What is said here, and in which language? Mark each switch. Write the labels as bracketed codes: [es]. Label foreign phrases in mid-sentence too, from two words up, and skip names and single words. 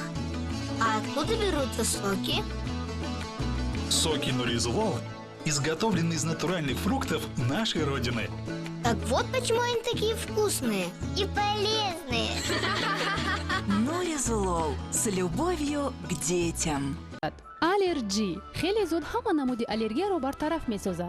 [ru] А откуда берутся соки? Соки Нуризувол изготовлены из натуральных фруктов нашей Родины. Так вот почему они такие вкусные и полезные. Нуризулол с любовью к детям. [tg] аллерджи хеле зуд ҳама намуди аллергияро бартараф месозад.